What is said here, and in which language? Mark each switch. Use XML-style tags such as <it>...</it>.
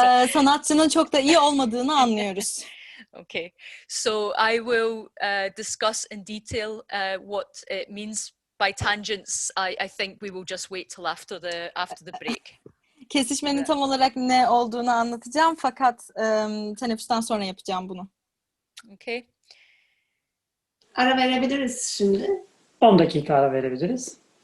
<tr>sanatçının çok da iyi olmadığını anlıyoruz.</tr> <en>Okay, so I will discuss in detail what it means by tangents. I think we will just wait till after the break.</en> <tr>Kesişmenin tam olarak ne olduğunu anlatacağım fakat teneffüsten sonra yapacağım bunu.</tr> <en>Okay.</en> <tr>Ara verebiliriz şimdi. 10 dakika ara verebiliriz.</tr>